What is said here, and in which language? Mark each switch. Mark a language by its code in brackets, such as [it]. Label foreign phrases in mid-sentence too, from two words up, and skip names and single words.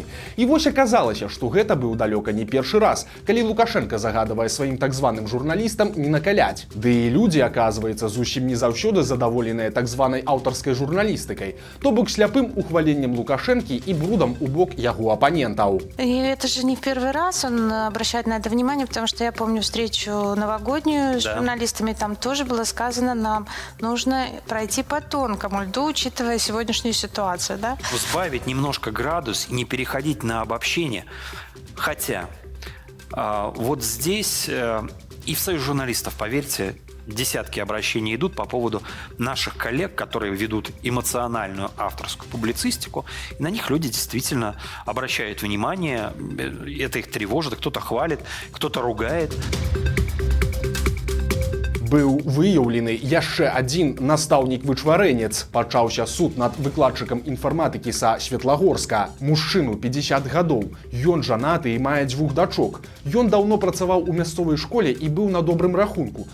[be] І вось аказалася, што гэта быў далёка не першы раз, калі Лукашенка загадвае сваім так званым журналістам не накаляць. Ды і людзі, аказваецца, зусім не заўсёды задаволеныя так званай аўтарскай журналістыкай, то бок сляпым ухваленнем Лукашэнкі і брудам у бок яго апанентаў. [ru] И это же не в первый раз он обращает на это внимание, потому что я помню встречу новогоднюю с журналистами, там тоже было сказано, нам нужно пройти по тонкому льду, учитывая сегодняшнюю ситуацию, да? Сбавить немножко градус и не переходить на обобщение. Хотя вот здесь и в Союз журналистов, поверьте, десятки обращений идут по поводу наших коллег, которые ведут эмоциональную авторскую публицистику. И на них люди действительно обращают внимание, это их тревожит, кто-то хвалит, кто-то ругает. [be] Быў выяўлены яшчэ адзін настаўнік-вычварэнец. Пачаўся суд над выкладчыкам інфарматыкі са Светлагорска. Мужчыну 50 гадоў. Ён жанаты і мае 2 дачок. Ён даўно працаваў у мясцовай школе і быў на добрым рахунку.